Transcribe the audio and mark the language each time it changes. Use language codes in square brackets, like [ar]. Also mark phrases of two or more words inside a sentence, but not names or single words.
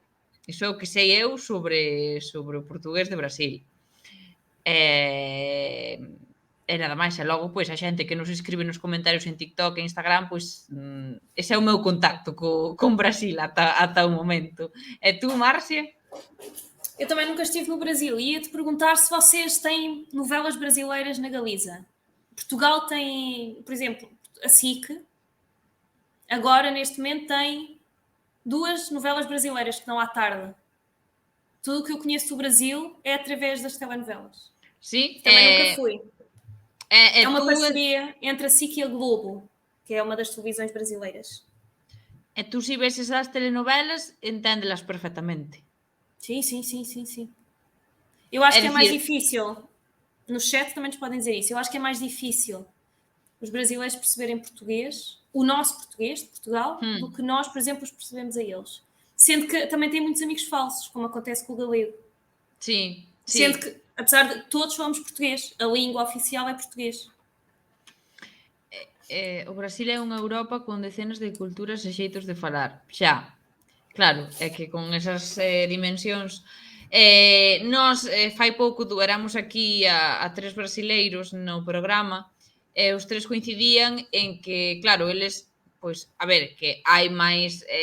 [gl] Iso é o que sei eu sobre o portugués de Brasil. E nada máis, e logo, pois, a xente que nos escribe nos comentarios en TikTok e Instagram, pois, ese é o meu contacto con Brasil ata o momento. E tú, Márcia? [pt] Eu também nunca estive no Brasil e ia-te perguntar se vocês têm novelas brasileiras na Galiza. Portugal tem, por exemplo, a SIC, agora, neste momento, tem 2 novelas brasileiras que dão à tarde. Tudo o que eu conheço do Brasil é através das telenovelas. [gl] Sí? [pt] Também nunca fui. É uma [gl] tú, [pt] parceria entre a SIC e a Globo, que é uma das televisões brasileiras. [gl] E tú, se ves esas telenovelas, enténdelas perfectamente. [pt] Sim, sim, sim, sim, sim. Eu acho É que é mais [gl] dicir- [pt] difícil. No chat também nos podem dizer isso. Eu acho que é mais difícil os brasileiros perceberem português, o nosso português de Portugal, do que nós, por exemplo, os percebemos a eles. Sendo que também tem muitos amigos falsos, como acontece com o galego. [gl] Sí, sí. [pt] Sendo que, apesar de todos falamos português, a língua oficial é português. [gl] O Brasil é unha Europa con decenas de culturas e xeitos de falar. Xa, claro, é que con esas dimensións... Nós, fai pouco, éramos aquí a 3 brasileiros no programa e os 3 coincidían en que, claro, eles, pois, a ver, que hai máis...